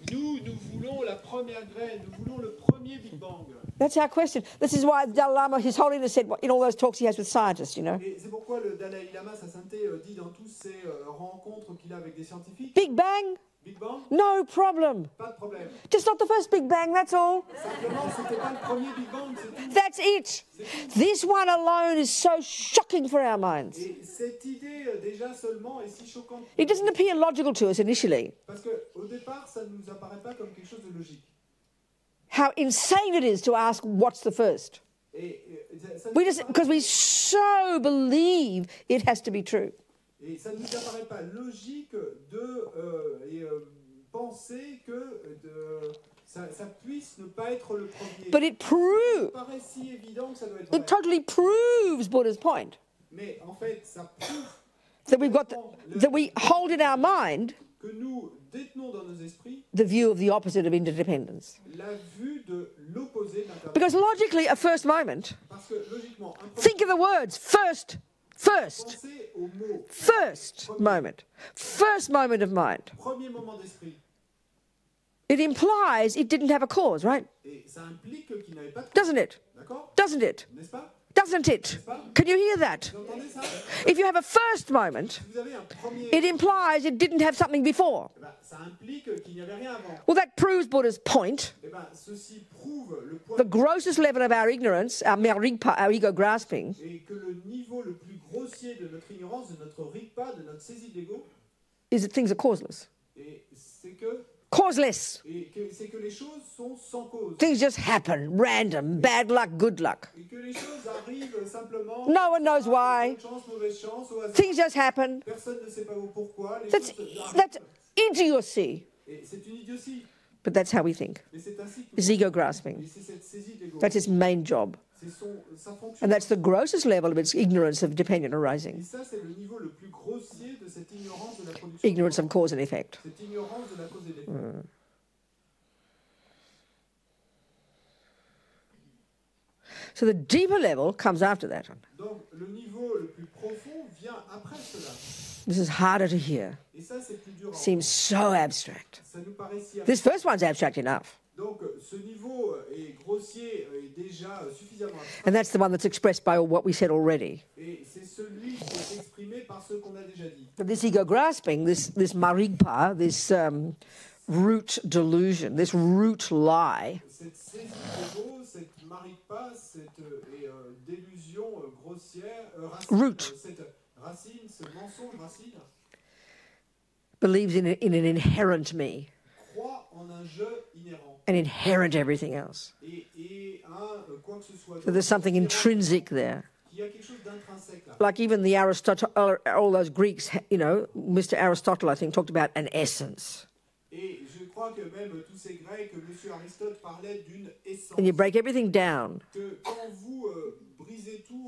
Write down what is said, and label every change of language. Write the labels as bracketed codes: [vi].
[fr] Nous voulons la première graine, nous voulons le premier Big Bang. [en] That's our question. This is why the Dalai Lama, His Holiness, said in all those talks he has with scientists, you know. [fr] Et c'est pourquoi le Dalai Lama, sa sainteté, dit dans toutes ces rencontres qu'il a avec des scientifiques. [en] Big Bang? [fr] Big Bang? [en] No problem. [fr] Pas de problème. [en] Just not the first Big Bang, that's all. [fr] Simplement, c'était pas le premier Big Bang, c'est tout. [en] That's it. This one alone is so shocking for our minds. [fr] Et cette idée, déjà seulement, est si choquante. [en] It doesn't appear logical to us initially. [fr] Parce qu'au départ, ça ne nous apparaît pas comme quelque chose de logique. [en] How insane it is to ask what's the first. Because we so believe it has to be true. [fr] Et ça ne nous apparaît pas logique de penser que ça puisse ne pas être le premier. [en] But it proves. [fr] Ça paraît si évident que ça doit être vrai. [en] It totally proves Buddha's point. [fr] Mais en fait, ça prouve [en] that we hold in our mind [fr] que nous détenons dans nos esprits [en] the view of the opposite of interdependence. [fr] La vue de l'opposé de l'interdépendance. [en] Because logically, a first moment. [fr] Parce que logiquement, [en] think of the words first. [fr] Pensez au mot [en] first moment of mind. [fr] Premier moment d'esprit. [en] It implies it didn't have a cause, right? [fr] Et ça implique qu'il n'avait pas de cause. [en] Doesn't it? [fr] D'accord? [en] Doesn't it? [fr] N'est-ce pas? [en] Doesn't it? Can you hear that? [fr] Vous entendez ça? [en] If you have a first moment, [fr] Si vous avez un premier, [en] it implies it didn't have something before. [fr] eh ben, ça implique qu'il n'y avait rien avant. [en] Well, that proves Buddha's point. [fr] Eh ben, ceci prouve le point [en] The grossest level of our ignorance, our marigpa, our ego grasping, [fr] et que le niveau le plus grossier de notre ignorance, de notre rigpa, de notre saisie de l'ego, [en] is that things are causeless. [fr] et c'est que [en] Causeless. [fr] c'est que les choses sont sans cause. [en] Things just happen, random, bad luck, good luck. [fr] Et que les choses arrivent simplement. [en] No one knows why. [fr] Bonne chance, mauvaise chance, au hasard. [en] Things just happen. [fr] Personne ne sait pas pourquoi. Les [en] That's [fr] choses [en] that's idiocy. [fr] Et c'est une idiotie. [en] But that's how we think. [fr] Mais c'est ainsi que [en] It's ego grasping. [fr] et c'est cette saisie de l'ego. [en] That's its main job. [fr] C'est sa fonction. [en] And that's the grossest level of its ignorance of dependent [fr] Et [en] arising. [fr] ça, c'est le niveau le plus grossier de cette ignorance de la production. [en] Ignorance of cause and effect. [fr] Cette ignorance de la cause et de l'effet. [en] So the deeper level comes after that one. [fr] Donc, le niveau le plus profond vient après cela. [en] This is harder to hear. [fr] Et ça, c'est plus dur à [en] Seems so abstract. [fr] Ça nous paraît si [en] This first one's abstract enough. [fr] Donc, ce niveau est grossier et déjà suffisamment abstrait. [en] And that's the one that's expressed by what we said already. [fr] Et c'est celui qui est exprimé par ce qu'on a déjà dit. [en] But this ego grasping, this marigpa, this root delusion, this root lie, [fr] Cette saisie de l'ego, cette marigpa, cette délusion grossière, racine, [en] Root. [fr] Cette racine, ce mensonge racine, [en] believes in an inherent me, [fr] croit en un je inhérent [en] an inherent everything else. [fr] et un quoi que ce soit. [en] So there's something intrinsic there. [fr] Il y a quelque chose d'intrinsèque là. [en] Like even the Aristotle, all those Greeks, you know, Mr. Aristotle, I think, talked about an essence. [fr] Et je crois que même tous ces Grecs, M. Aristote parlait d'une essence. [en] And you break everything down, [fr] Que quand vous brisez tout,